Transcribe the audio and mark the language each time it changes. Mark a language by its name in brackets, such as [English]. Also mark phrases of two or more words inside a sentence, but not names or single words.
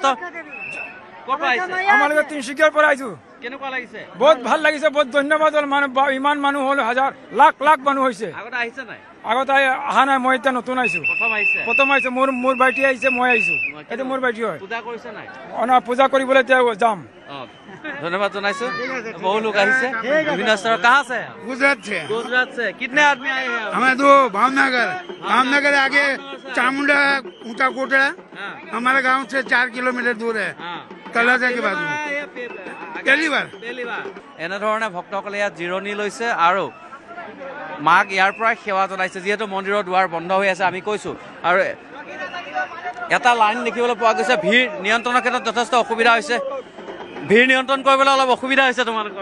[Assamese] আমালোকে তিনিচুকীয়াৰ পৰা আহিছোঁ। কেনেকুৱা লাগিছে? বহুত ভাল লাগিছে, বহুত ধন্যবাদ। ইমান মানুহ হ'ল, হাজাৰ লাখ লাখ মানুহ হৈছে। আগতে আহিছে নাই? আগতে অহা নাই, মই এতিয়া নতুন আহিছোঁ। প্ৰথম আহিছোঁ। মোৰ ভাইটি আহিছে, মই আহিছোঁ। এইটো মোৰ ভাইটি হয়। পূজা কৰিছে নাই? পূজা কৰিবলৈ এতিয়া যাম। ধন্যবাদ জনাইছো। [Hindi] बहुत लोग आए से विभिन्न स्तर। कहाँ से? गुजरात से। कितने आदमी आए हैं? हमें दो भावनगर आगे चामुंडा ऊंचा कोटड़ा हमारे गांव से 4 किलोमीटर दूर है। तलाजा के बाजू पहली बार [Assamese] এনেধৰণে ভক্তসকলে ইয়াত জিৰণি লৈছে আৰু মাক ইয়াৰ পৰাই সেৱা জনাইছে যিহেতু মন্দিৰৰ দুৱাৰ বন্ধ হৈ আছে আমি কৈছোঁ আৰু এটা লাইন দেখিবলৈ পোৱা গৈছে ভিৰ নিয়ন্ত্ৰণৰ ক্ষেত্ৰত যথেষ্ট অসুবিধা হৈছে ভিৰ নিয়ন্ত্ৰণ কৰিবলৈ অলপ অসুবিধা হৈছে তোমালোকৰ